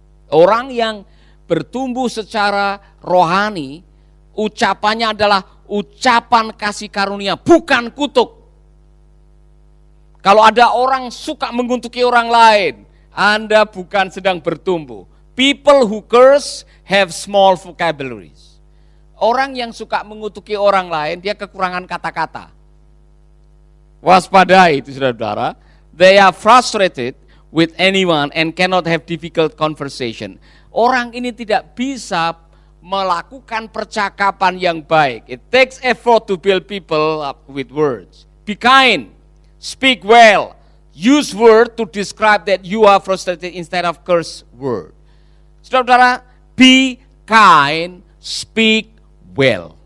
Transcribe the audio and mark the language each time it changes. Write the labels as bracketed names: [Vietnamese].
[Indonesian] Orang yang bertumbuh secara rohani, ucapannya adalah ucapan kasih karunia, bukan kutuk. Kalau ada orang suka menguntuki orang lain, Anda bukan sedang bertumbuh. [English] People who curse have small vocabularies. [Indonesian] Orang yang suka mengutuki orang lain, dia kekurangan kata-kata. Waspadai itu saudara. [English] They are frustrated with anyone and cannot have difficult conversation. [Indonesian] Orang ini tidak bisa melakukan percakapan yang baik. [English] It takes effort to build people up with words. Be kind, speak well, use word to describe that you are frustrated instead of curse word. Saudara, be kind, speak well.